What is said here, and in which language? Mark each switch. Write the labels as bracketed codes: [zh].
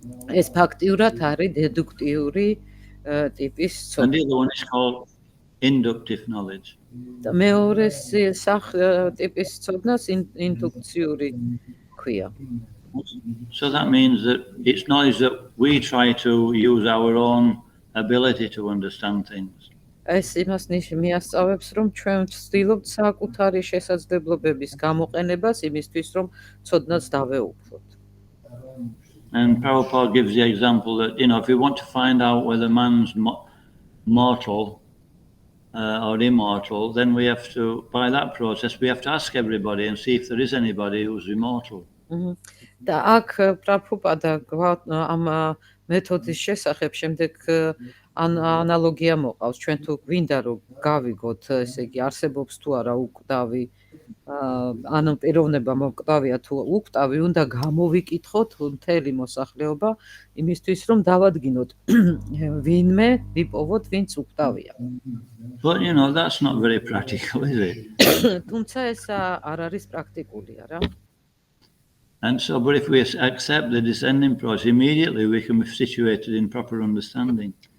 [ka] ეს ფაქტიურად არის დედუქტიური ტიპის [en] And the other one is called inductive knowledge. [ka] და მეორე ტიპის ცოდნას ინდუქციური ქვია. [en] So that means that it's knowledge that we try to use our own ability to understand things. [ka] ეს იმას მიასწავებს, რომ ჩვენ ვცდილობთ საკუთარი შესაძლებლობების გამოყენებას იმისთვის, რომ ცოდნას დავეუფლოთ. [en] And Prabhupada gives the example that, if you want to find out whether man's mortal or immortal, then we have to, by that process, we have to ask everybody and see if there is anybody who's immortal. [ka] და აქ პრაბჰუპადა ამ მეთოდის შესახებ შემდეგ ანალოგია მოყავს. ჩვენ თუ გვინდა რომ გავიგოთ, ესე იგი არსებობს თუ არა უკვდავი, ანუ პიროვნება მოკვდავია თუ უკვდავი, უნდა გამოვიკითხოთ მთელი მოსახლეობა იმისთვის, რომ დავადგინოთ ვინმე ვიპოვოთ, ვინც უკვდავია. [en] But that's not very practical, is it? [ka] თუმცა ეს არ არის პრაქტიკული, არა? [en] And so, but if we accept the descending process, immediately we can be situated in proper understanding.